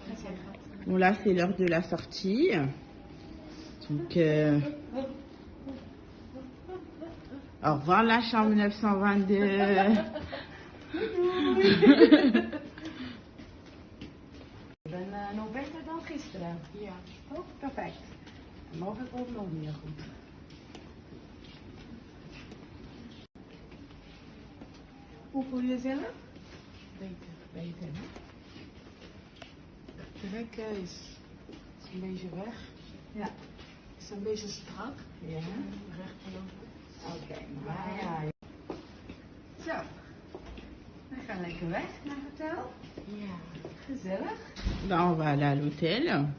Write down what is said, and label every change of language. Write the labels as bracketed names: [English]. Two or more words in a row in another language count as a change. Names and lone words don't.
[French] Bon, là, c'est l'heure de la sortie. Donc, au revoir la chambre 922. [Dutch] Ik ben nog beter dan gisteren. Ja. Toch? Perfect. En morgen komt nog meer goed. Hoe voel je jezelf? Beter, beter. Hè? De rekken is een beetje weg. Ja. Is een beetje strak. Ja. Recht lopen. Oké, maar ja. Zo. We gaan lekker weg naar het hotel. Ja, gezellig. [French] Là, on va aller à l'hôtel.